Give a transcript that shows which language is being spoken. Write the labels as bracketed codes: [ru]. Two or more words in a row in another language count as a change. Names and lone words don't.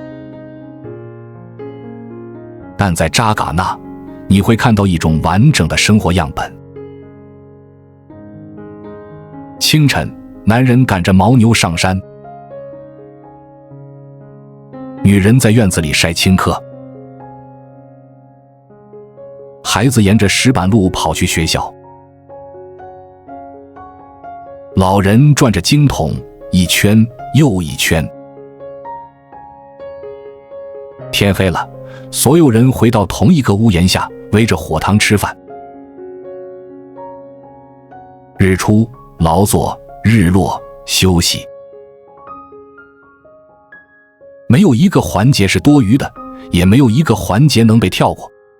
[zh] 但在扎尕那，你會看到一種完整的生活樣本。清晨，男人趕着牦牛上山，女人在院子裡曬青稞，孩子沿着石板路跑去學校，老人轉着經筒一圈又一圈。天黑了，所有人回到同一個屋檐下，圍着火塘吃飯。日出勞作，日落休息，沒有一個環節是多餘的，也沒有一個環節能被跳過。